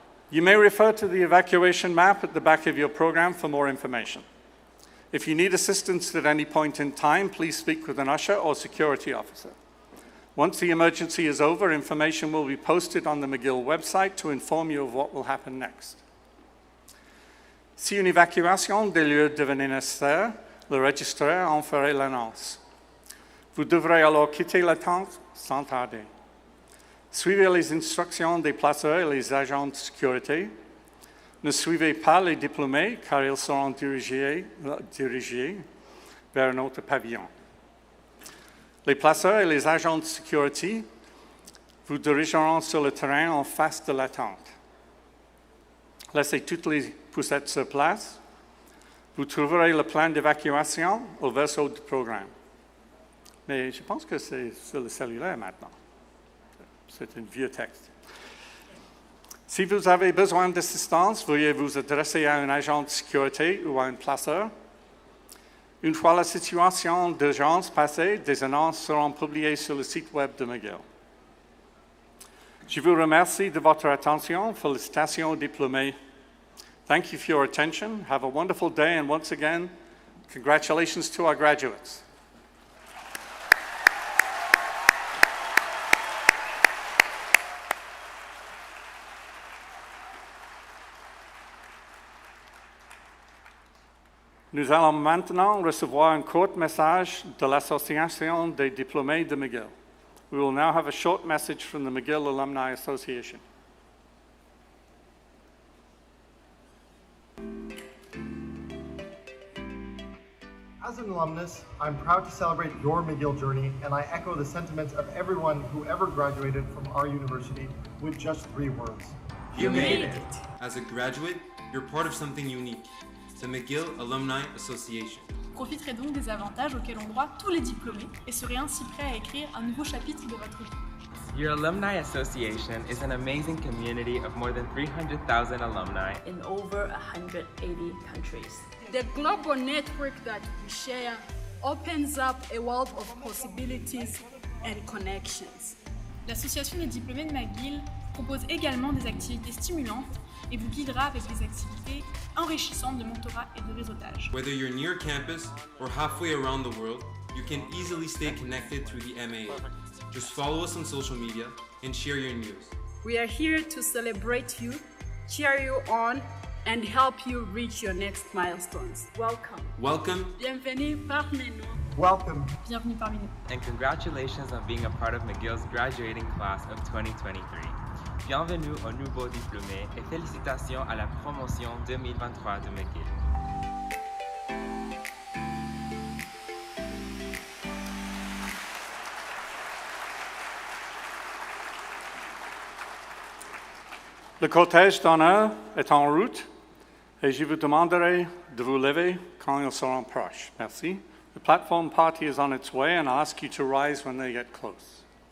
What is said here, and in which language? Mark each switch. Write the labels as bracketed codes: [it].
[en] You may refer to the evacuation map at the back of your program for more information. If you need assistance at any point in time, please speak with an usher or security officer. Once the emergency is over, information will be posted on the McGill website to inform you of what will happen next. [fr] Si une évacuation des lieux devenait nécessaire, le registraire en ferait l'annonce. Vous devrez alors quitter la tente sans tarder. Suivez les instructions des placeurs et les agents de sécurité. Ne suivez pas les diplômés car ils seront dirigés vers un autre pavillon. Les placeurs et les agents de sécurité vous dirigeront sur le terrain en face de la tente. Laissez toutes les poussettes sur place. Vous trouverez le plan d'évacuation au verso du programme. Mais je pense que c'est sur le cellulaire maintenant. C'est un vieux texte. Si vous avez besoin d'assistance, veuillez vous adresser à un agent de sécurité ou à un placeur. Une fois la situation d'urgence passée, des annonces seront publiées sur le site web de McGill. Je vous remercie de votre attention. Félicitations aux diplômés. [en] Thank you for your attention. Have a wonderful day, and once again, congratulations to our graduates. [fr] Nous allons maintenant recevoir un court message de l'Association des diplômés de McGill. [en] We will now have a short message from the McGill Alumni Association. As an alumnus, I'm proud to celebrate your McGill journey, and I echo the sentiments of everyone who ever graduated from our university with just 3 words. You made it! As a graduate, you're part of something unique, the McGill Alumni Association. [fr] Profiterez donc des avantages auxquels ont droit tous les diplômés et serez ainsi prêts à écrire un nouveau chapitre de votre vie. [en] Your Alumni Association is an amazing community of more than 300,000 alumni in over 180 countries. The global network that we share opens up a world of possibilities and connections. [fr] L'association des diplômés de McGill propose également des activités stimulantes et vous guidera avec des activités enrichissantes de mentorat et de réseautage. [en] Whether you're near campus or halfway around the world, you can easily stay connected through the MAA. Just follow us on social media and share your news. We are here to celebrate you, cheer you on, and help you reach your next milestones. Welcome. Welcome. [fr] Bienvenue parmi nous. [en] Welcome. [fr] Bienvenue parmi nous. [en] and congratulations on being a part of McGill's graduating class of 2023. [fr] Bienvenue aux nouveaux diplômés et félicitations à la promotion 2023 de McGill. Le cortège d'honneur est en route et je vous demanderai de vous lever quand ils seront proches. Merci. [en] The platform party is on its way and I'll ask you to rise when they get close.